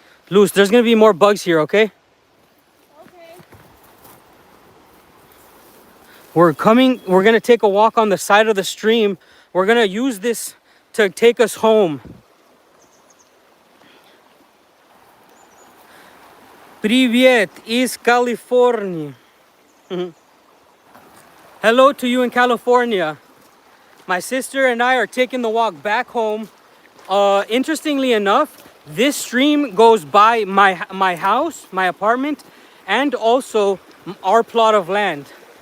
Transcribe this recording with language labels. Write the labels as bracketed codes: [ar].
[en] Luz, there's going to be more bugs here, okay? Okay. We're going to take a walk on the side of the stream. We're going to use this to take us home. [ru] Привет из California. [en] Hello to you in California. My sister and I are taking the walk back home. Interestingly enough, this stream goes by my house, my apartment, and also our plot of land.